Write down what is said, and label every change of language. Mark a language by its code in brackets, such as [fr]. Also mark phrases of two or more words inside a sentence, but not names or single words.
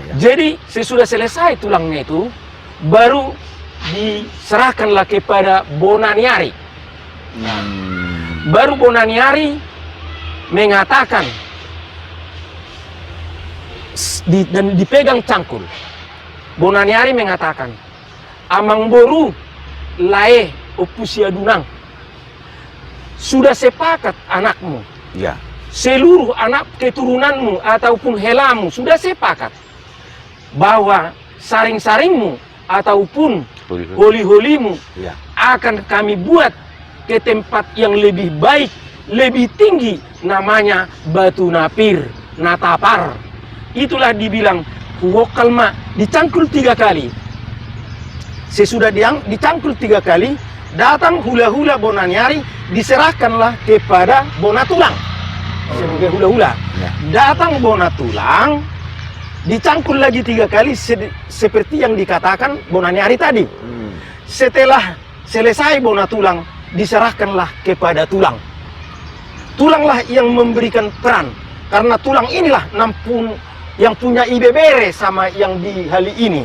[id] Jadi sesudah selesai tulangnya itu, baru diserahkanlah kepada Bonaniari. Baru Bonaniari mengatakan dan dipegang cangkul. Bonaniari mengatakan, [bbc] amang boru lae opusia dunang. [id] Sudah sepakat anakmu. Iya. Seluruh anak keturunanmu ataupun helamu sudah sepakat bahwa saring-saringmu ataupun holi-holimu Iya. akan kami buat ke tempat yang lebih baik, lebih tinggi, namanya batu napir, natapar. Itulah dibilang huokalma, dicangkul 3 kali. Sesudah dicangkul 3 kali, datang hula-hula Bonaniari, diserahkanlah kepada Bonatulang sebagai hula-hula. Ya. Datang Bonatulang, dicangkul lagi 3 kali seperti yang dikatakan Bonaniari tadi. Setelah selesai Bonatulang, diserahkanlah kepada tulang. Tulanglah yang memberikan peran, karena tulang inilah yang punya ibebere sama yang di hali ini.